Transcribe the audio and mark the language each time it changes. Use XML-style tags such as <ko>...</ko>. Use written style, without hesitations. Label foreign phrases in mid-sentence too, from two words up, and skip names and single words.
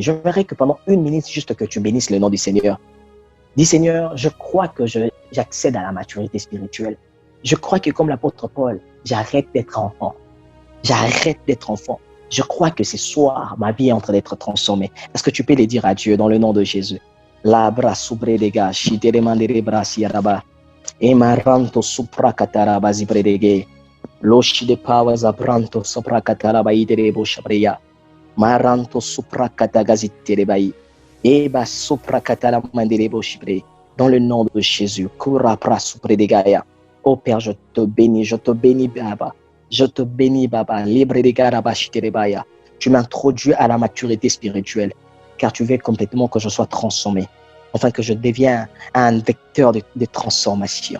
<fr>Je verrai que pendant 1 minute, juste que tu bénisses le nom du Seigneur. Dis Seigneur, je crois que j'accède à la maturité spirituelle. Je crois que comme l'apôtre Paul, j'arrête d'être enfant. J'arrête d'être enfant. Je crois que ce soir, ma vie est en train d'être transformée. Est-ce que tu peux le dire à Dieu dans le nom de Jésus? La bras soubre des gars, si te demandere bras yaraba. Et maranto supra kataraba zibredege. Loshi de powers abranto supra kataraba iderebo shabreya. Maranto supra katagaziterebai. Eba supra katalamanderebo shibre. Dans le nom de Jésus, kura pra supre de gaia. Oh Père, je te bénis, Baba. Je te bénis, Baba. Libre de garaba shiterebaya. Tu m'introduis à la maturité spirituelle, car tu veux complètement que je sois transformé. Enfin, que je devienne un vecteur de transformation.</fr>